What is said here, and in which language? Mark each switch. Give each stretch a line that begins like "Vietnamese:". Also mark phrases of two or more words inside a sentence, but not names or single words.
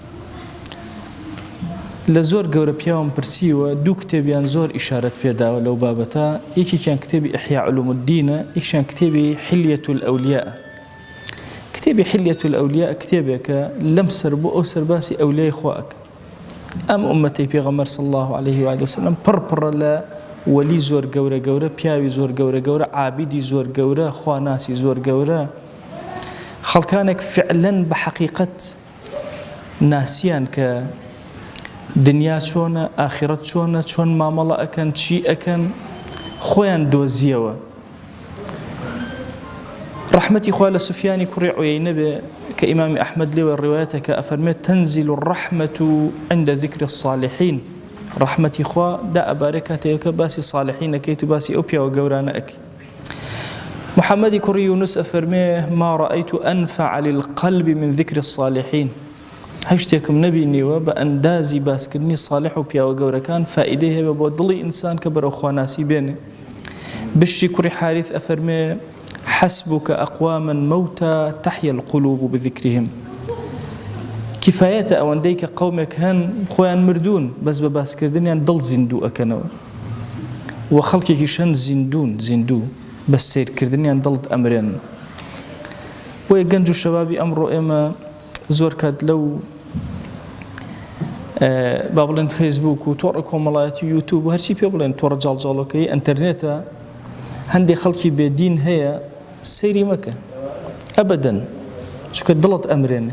Central Kurdish: لە زۆر گەورە پیاوم پرسیوە، دوو کتێبیان زۆر ئیشارەت پێداوە لەو بابەتە. یەکێکیان کتێبی ئیحیا علوم الدینە، یەکیان کتێبی حلیەة الئەولیاء. کتێبی حلیەة الئەولیاء کتێبێکە لەم سەر بۆ ئەو سەرباسی ئەولیای خوا ئەکە. ئەم ئومەتەی پێغەمبەر
Arabic: صلی الله عليه وآله وسلم
Central Kurdish: پڕپڕە لە وەلی زۆر گەورە گەورە، پیاوی زۆر گەورە گەورە، عابیدی زۆر گەورە، خواناسی زۆر گەورە، خەڵکانێک فعلەن بە حەقیقەت ناسیان کە دنیا چۆنە، ئاخرەت چۆنە، چۆن مامەڵە ئەکەن، چی ئەکەن، خۆیان دۆزیەوە. ڕەحمەتی خوا لە سوفیانی کوڕی عویەینە بێ کە ئیمامی ئەحمەد لێوە ڕیوایەتەکە ئەفەرمێت
Arabic: تەنزیل الرەحمەة عند ذکر الصالحین.
Central Kurdish: ڕەحمەتی خوا دا ئەبارێ کاتێکە باسی صالحین ئەکەیت و باسی ئەو پیاوە گەورانە ئەکەی. محەممەدی کوڕی یونس ئەفەرمێ
Arabic: ما رأيت أنفع للقلب من ذكر الصالحين.
Central Kurdish: هەشتێکم نەبینیوە بە ئەندازی باسکردنی صالح و پیاوە گەورەکان فائیدەی هەیە بۆ دڵی ئینسان کە بەرەو خواناسی بێنێ. بشری کوڕی حارث ئەفەرمێ
Arabic: حسبك أقواما موتى تحيا القلوب بذكرهم.
Central Kurdish: کفایەتە ئەوەندەی کە قەومێک هەن خۆیان مردوون، بەس بە باسکردنیان دڵ زیندوو ئەکەنەوە، و خەڵکێکیشەن زیندوو بە سیرکردنیان دڵت ئەمرێن. بۆیە گەنج و شەبابی ئەمڕۆ ئێمە زۆر کات لەو با بڵێن فەیسبوک و تۆڕە کۆمەڵایەتی یوتیوب و هەرچی پێ بڵێن تۆڕە جاڵجاڵەکەی ئەنتەرنێتە، هەندێک خەڵکی بێدین هەیە، سەیری مەکە ئەبەدەن، چونکە دڵت ئەمرێنێ.